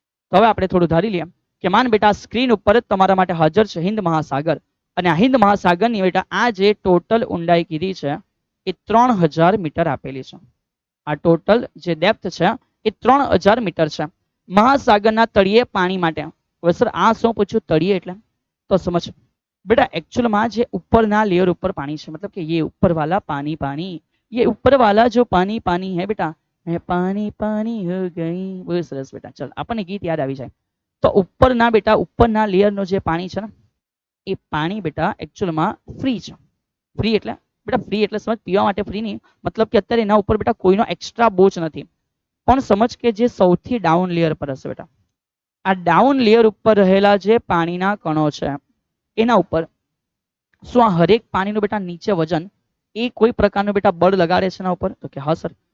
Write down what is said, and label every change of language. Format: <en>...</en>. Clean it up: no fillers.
<gu>તો હવે આપણે થોડું ધારી લઈએ કે માન બેટા સ્ક્રીન ઉપર જ તમારા માટે હાજર છે હિન્દ મહાસાગર. અને આ હિન્દ મહાસાગરની બેટા આ જે ટોટલ ઊંડાઈ કીધી છે એ 3000 મીટર આપેલી છે. આ ટોટલ જે ડેપ્થ છે એ 3000 મીટર છે મહાસાગરના તળિયે પાણી માટે. હવે સર આ શું પૂછ્યું? તળિયે એટલે તો સમજ</gu> <hi>बेटा एक्चुअल में जो ऊपर ना लेयर ऊपर पानी है, मतलब कि ये ऊपर वाला पानी पानी, ये ऊपर वाला जो पानी पानी है बेटा, मैं पानी पानी हो गई. बहुत सरस बेटा. चल अपन गीत याद आ जाए. तो ऊपर ना बेटा ऊपर ना लेयर नो जो पानी है</hi> <gu>એ પાણી બેટા એકચ્યુઅલમાં ફ્રી છે. ફ્રી એટલે બેટા ફ્રી એટલે સમજ પીવા માટે ફ્રી નહીં, મતલબ કે અત્યારે એના ઉપર બેટા કોઈનો એક્સ્ટ્રા બોજ નથી. પણ સમજ કે જે સૌથી ડાઉન લેયર પર હશે બેટા, આ ડાઉન લેયર ઉપર રહેલા જે પાણીના કણો છે એના ઉપર શું આ હરેક પાણીનું બેટા નીચે વજન એ કોઈ પ્રકારનું બેટા બળ લગાડે છે એના ઉપર? તો કે હા સર.</gu>